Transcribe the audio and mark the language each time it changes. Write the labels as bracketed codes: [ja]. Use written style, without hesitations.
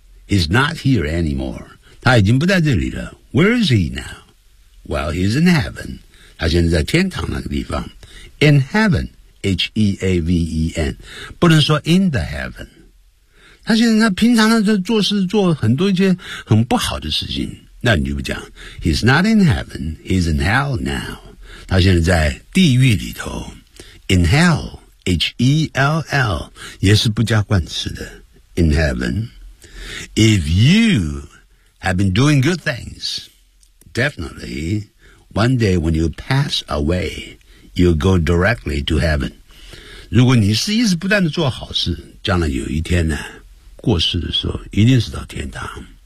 [en] is not here anymore. [zh] 他已经不在这里了。 [en] Where is he now? Well, he's in heaven. [zh] 他现在在天堂那个地方。 [en] In heaven, H-E-A-V-E-N. [zh] 不能说 [en] in the heaven. [zh] 他现在他平常他在做事做很多一些很不好的事情。那你就不讲。 [en] He's not in heaven, he's in hell now. [zh] 他现在在地狱里头。 [en] In hell, H-E-L-L, [zh] 也是不加冠词的。 [en] In heaven, if you have been doing good things, definitely, one day when you pass away, you'll go directly to heaven. [zh] 如果你是一直不断地做好事，将来有一天呢，过世的时候，一定是到天堂。